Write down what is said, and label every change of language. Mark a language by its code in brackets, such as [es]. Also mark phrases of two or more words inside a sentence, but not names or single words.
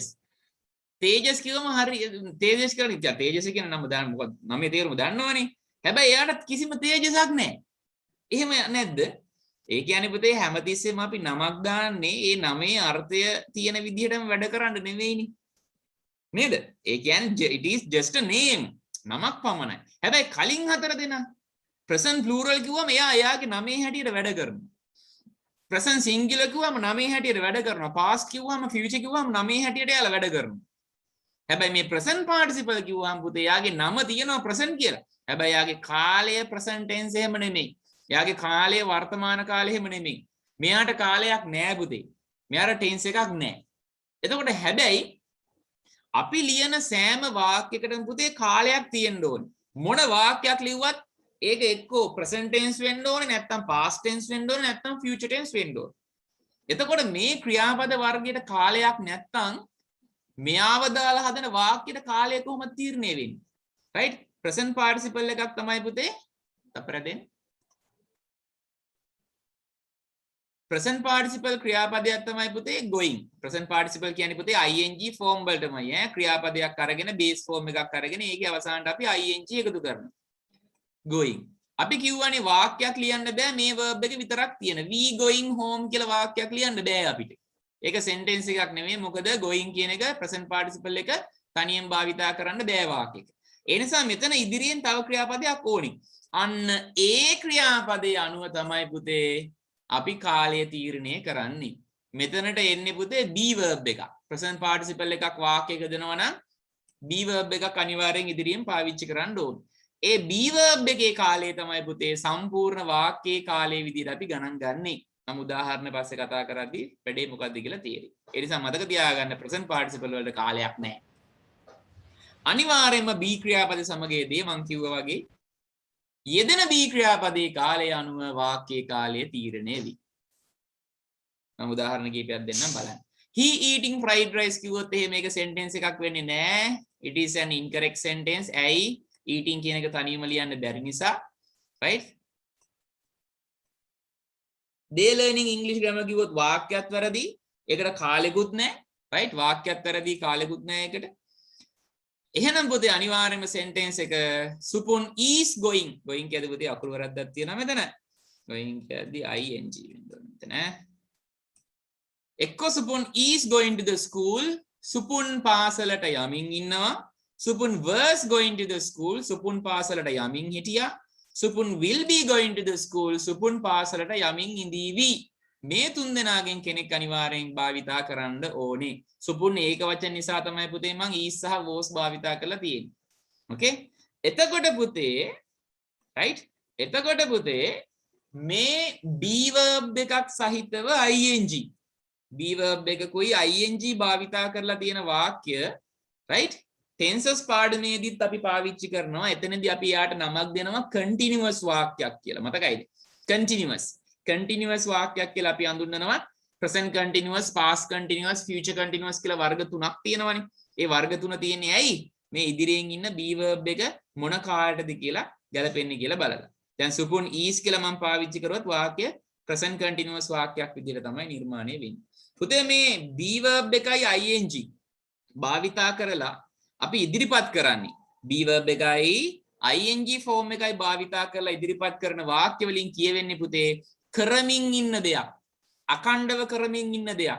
[si] තේජස් කියවම හරි තේජස් කියලා ඉතින් තේජස් කියන නම දාන්න මොකද නමේ තේරුම දන්නවනේ. හැබැයි එයාට කිසිම තේජසක් නැහැ. එහෙම නැද්ද? ඒ කියන්නේ පුතේ හැමතිස්සෙම අපි නමක් දාන්නේ ඒ නමේ අර්ථය තියෙන විදිහටම වැඩ කරන්න නෙවෙයිනේ. නේද? ඒ කියන්නේ [en] it is just a name. [si] නමක් පමණයි. හැබැයි කලින් හතර දෙනා [en] present plural [si] කිව්වම එයාගේ නමේ හැටියට වැඩ කරනවා. [en] present singular [si] කිව්වම නමේ හැටියට වැඩ කරනවා. past කිව්වම future කිව්වම නමේ හැටියට එයාලා වැඩ කරනවා. හැබැයි මේ [en] present participle [si] කිව්වම පුතේ යාගේ නම තියෙනවා present කියලා. හැබැයි යාගේ කාලය [en] present tense [si] එහෙම නෙමෙයි. යාගේ කාලය වර්තමාන කාලය එහෙම නෙමෙයි. මෙයාට කාලයක් නෑ පුතේ. මෙයාට tense එකක් නෑ. එතකොට හැබැයි අපි ලියන සෑම වාක්‍යයකටම පුතේ කාලයක් තියෙන්න ඕනේ. මොන වාක්‍යයක් ලිව්වත් ඒක එක්කෝ [en] present tense [si] වෙන්න ඕනේ නැත්නම් [en] past tense [si] වෙන්න ඕනේ නැත්නම් [en] future tense [si] වෙන්න ඕනේ. එතකොට මේ ක්‍රියාපද වර්ගයට කාලයක් නැත්නම් මෙයාව දාලා හදන වාක්‍යයට කාලය කොහොමද තීරණය වෙන්නේ? right? [en] present participle [si] එකක් තමයි පුතේ අපර දෙන්නේ. [en] present participle [si] ක්‍රියාපදයක් තමයි පුතේ going. [en] present participle [si] කියන්නේ පුතේ [en] ing form [si] වලටමයි ඈ ක්‍රියාපදයක් අරගෙන [en] base form [si] එකක් අරගෙන ඒකේ අවසානට අපි ing එකතු කරනවා. going. අපි කියවනේ වාක්‍යයක් ලියන්න බෑ මේ verb එක විතරක් තියෙන. [en] we going home [si] කියලා වාක්‍යයක් ලියන්න බෑ අපිට. ඒක sentence එකක් නෙමෙයි. මොකද going කියන එක [en] present participle [si] එක තනියෙන් භාවිතා කරන්න බෑ වාක්‍යයක. ඒ නිසා මෙතන ඉදිරියෙන් තව ක්‍රියාපදයක් ඕනි. අන්න ඒ ක්‍රියාපදයේ අනුව තමයි පුතේ අපි කාලය තීරණය කරන්නේ. මෙතනට එන්නේ පුතේ [en] be verb [si] එකක්. [en] present participle [si] එකක් වාක්‍යයක දෙනවා නම් [en] be verb [si] එකක් අනිවාර්යෙන් ඉදිරියෙන් පාවිච්චි කරන්න ඕනේ. ඒ [en] be verb [si] එකේ කාලය තමයි පුතේ සම්පූර්ණ වාක්‍යයේ කාලය විදිහට අපි ගණන් ගන්නෙ. නම් උදාහරණ පස්සේ කතා කරද්දී වැඩේ මොකක්ද කියලා තේරෙයි. ඒ නිසා මතක තියාගන්න [en] present participle [si] වලට කාලයක් නැහැ. අනිවාර්යයෙන්ම be ක්‍රියාපද සමගයේදී මම කිව්වා වගේ යෙදෙන be ක්‍රියාපදයේ කාලය අනුව වාක්‍යයේ කාලය තීරණය වෙයි. මම උදාහරණ කීපයක් දෙන්නම් බලන්න. [en] He eating fried rice [si] කිව්වොත් එහෙම මේක sentence එකක් වෙන්නේ නැහැ. [en] It is an incorrect sentence. [si] ඇයි? eating කියන එක තනියම ලියන්න බැරි නිසා. right? [en] they learning English grammar [si] කිව්වොත් වාක්‍යයක් වැරදි. ඒකට කාලෙකුත් නැහැ. right? වාක්‍යයක් වැරදි කාලෙකුත් නැහැ ඒකට. එහෙනම් පුතේ අනිවාර්යයෙන්ම sentence එක [en] Supun is going. [si] going කියද්දි පුතේ අකුරු වරද්දක් තියෙනවා මෙතන. going කියද්දි ing වෙන්න ඕනේ මෙතන. එක්ක සුපුන් [en] is going to the school [si] සුපුන් පාසලට යමින් ඉන්නවා. සුපුන් [en] was going to the school [si] සුපුන් පාසලට යමින් හිටියා. සුපුන් [en] will be going to the school [si] සුපුන් පාසලට යමින් ඉඳීවි. මේ තුන් දෙනාගෙන් කෙනෙක් අනිවාර්යෙන් භාවිතා කරන්න ඕනේ. සුපුන් ඒක වචන නිසා තමයි පුතේ මම is සහ was භාවිතා කරලා තියෙන්නේ. okay එතකොට පුතේ right එතකොට පුතේ මේ [en] be verb [si] එකක් සහිතව [en] ing be verb [si] එකකුයි ing භාවිතා කරලා තියෙන වාක්‍ය [en] right tenses [si] පාඩමේදීත් අපි පාවිච්චි කරනවා. එතනදී අපි යාට නමක් දෙනවා continuous වාක්‍යයක් කියලා. මතකයිද? continuous වාක්‍යයක් කියලා අපි හඳුන්වනවා. [en] present continuous, past continuous, future continuous [si] කියලා වර්ග තුනක් තියෙනවනේ. ඒ වර්ග තුන තියෙන්නේ ඇයි? මේ ඉදිරියෙන් ඉන්න [en] be verb [si] එක මොන කාටද කියලා ගැලපෙන්නේ කියලා බලලා. දැන් සුපුන් is කියලා මම පාවිච්චි කරුවත් වාක්‍ය [en] present continuous [si] වාක්‍යයක් විදිහට තමයි නිර්මාණය වෙන්නේ. පුතේ මේ [en] be verb [si] එකයි ing භාවිතා කරලා අපි ඉදිරිපත් කරන්නේ [en] be verb [si] එකයි [en] ing form [si] එකයි භාවිතා කරලා ඉදිරිපත් කරන වාක්‍ය වලින් කියවෙන්නේ පුතේ කරමින් ඉන්න දෙයක්, අඛණ්ඩව කරමින් ඉන්න දෙයක්.